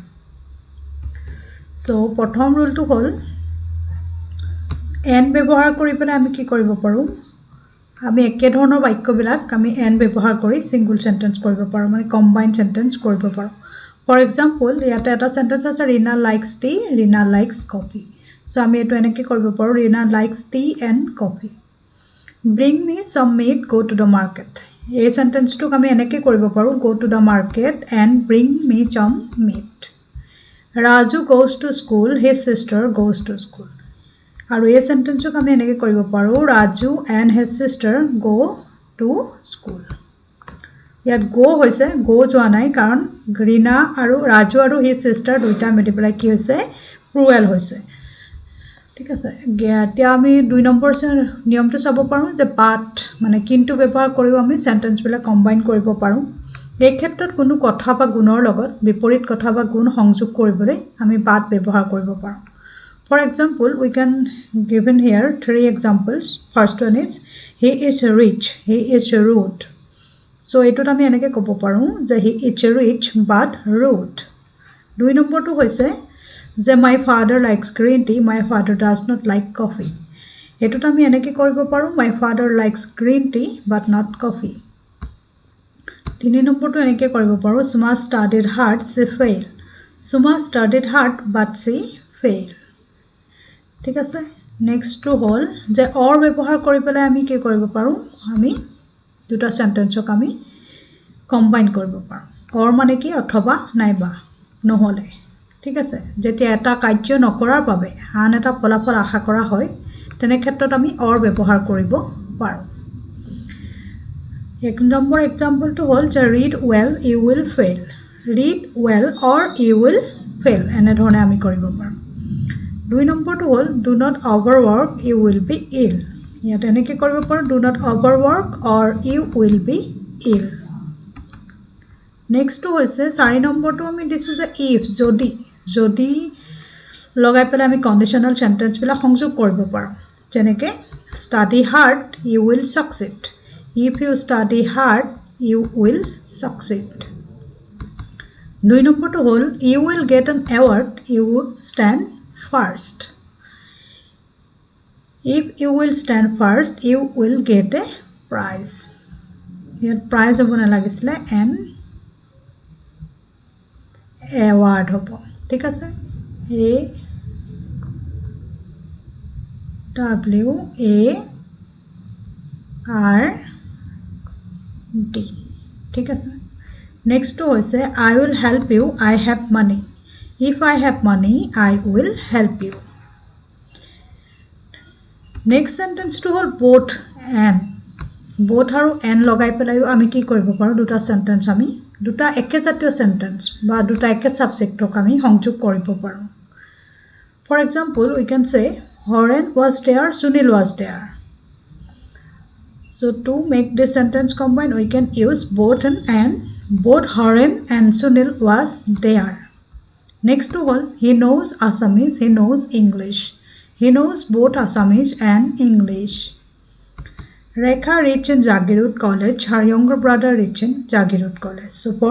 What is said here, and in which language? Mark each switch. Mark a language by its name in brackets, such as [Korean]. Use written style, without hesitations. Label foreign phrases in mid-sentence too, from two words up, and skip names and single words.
[Assamese] সো প্ৰথম ৰুলটো হ'ল এন ব্যৱহাৰ কৰি পেলাই আমি কি কৰিব পাৰো আমি একে ধৰণৰ বাক্যবিলাক আমি এন ব্যৱহাৰ কৰি [English] single sentence [Assamese] কৰিব পাৰো মানে [English] combined sentence [Assamese] কৰিব পাৰো [English] for example [Assamese] ইয়াতে এটা সেন্টেন্স আছে [English] Reena likes tea Reena likes coffee [Assamese] সো আমি এটো এনেকৈ কৰিব পাৰো [English] Reena likes tea and coffee bring me some meat go to the market [Assamese] এই সেন্টেন্সটো আমি এনেকৈ কৰিব পাৰো [English] go to the market and bring me some meat ৰাজু goes to school his sister goes to school [Assamese] আৰু এই সেন্টেন্সক আমি এনেকৈ কৰিব পাৰো [English] ৰাজু and his sister go to school [Assamese] ইয়াত go হৈছে go যোৱা নাই কাৰণ ৰীনা আৰু ৰাজু আৰু [English] his sister [Assamese] দুইটা মিলি পেলাই কি হৈছে প্লুৰাল হৈছে ঠিক আছে এতিয়া আমি 2 নম্বৰ নিয়মটো চাব পাৰো যে বাট মানে কিন্তু ব্যৱহাৰ কৰি আমি সেন্টেন্স বিলাক কম্বাইন কৰিব পাৰো এই ক্ষেত্ৰত কোনো কথা বা গুণৰ লগত বিপৰীত কথা বা গুণ সংযোগ কৰিবলৈ আমি বাট ব্যৱহাৰ কৰিব পাৰো [English] For example, we can given here 3 examples. First one is he is rich, he is rude. [Assamese] So এইটো আমি এনেকৈ ক'ব পাৰো যে [English] he is rich but rude. 2 [Assamese] নম্বৰ টো হৈছে যে [English] my father likes green tea, my father does not like coffee. [Assamese] এইটো আমি এনেকৈ কৰিব পাৰো [English] my father likes green tea but not coffee. 3 [Assamese] নম্বৰ টো এনেকৈ কৰিব পাৰো [English] Suma studied hard, she failed. Suma studied hard but she failed. [Assamese] ঠিক আছে নেক্সট টু হল যে অর ব্যৱহাৰ কৰি পেলাই আমি কি কৰিব পাৰো আমি দুটা সেন্টেন্সক আমি কম্বাইন কৰিব পাৰো অর মানে কি অথবা নাইবা নহলে ঠিক আছে যেতিয়া এটা কাৰ্য নকৰাৰ বাবে আন এটা ফলাফল আশা কৰা হয় তেনে ক্ষেত্ৰত আমি অর ব্যৱহাৰ কৰিব পাৰো এক নম্বৰ এক্সাম্পলটো হল যে [English] read well you will fail read well or you will fail [Assamese] এনে ধৰণে আমি কৰিব পাৰো [English] 2 [Assamese] নম্বৰটো হল [English] do not overwork you will be ill [Assamese] ইয়াত এনেকৈ কৰিব পাৰো [English] do not overwork or you will be ill [Assamese] নেক্সট হৈছে 4 নম্বৰটো আমি দিছো যে [English] if [Assamese] যদি লগাই পেলাই আমি [English] conditional sentence [Assamese] বিলাক সংযোগ কৰিব পাৰো যেনেকৈ [English] study hard you will succeed if you study hard you will succeed 2 [Assamese] নম্বৰটো হল [English] you will get an award you will stand first if you will stand first you will get a prize here prize [Assamese] হ'ব নালাগিছিল [English] an award [Assamese] হ'ব ঠিক আছে [English] a w a r d [Assamese] ঠিক আছে [English] next [Assamese] টো হৈছে [English] I will help you I have money if I have money I will help you next sentence [Assamese] টো হ'ল both আৰু and লগাই পেলাই আমি কি কৰিব পাৰো দুটা sentence আমি দুটা একে জাতীয় sentence বা দুটা একে subject ok আমি সংযোগ কৰিব পাৰো [English] for example we can say Horen was there Sunil was there so to make this sentence combine we can use both and both Horen and Sunil was there next to all he knows Assamese he knows English he knows both Assamese and English Rekha reached in Jagirut college her younger brother reached in Jagirut college so for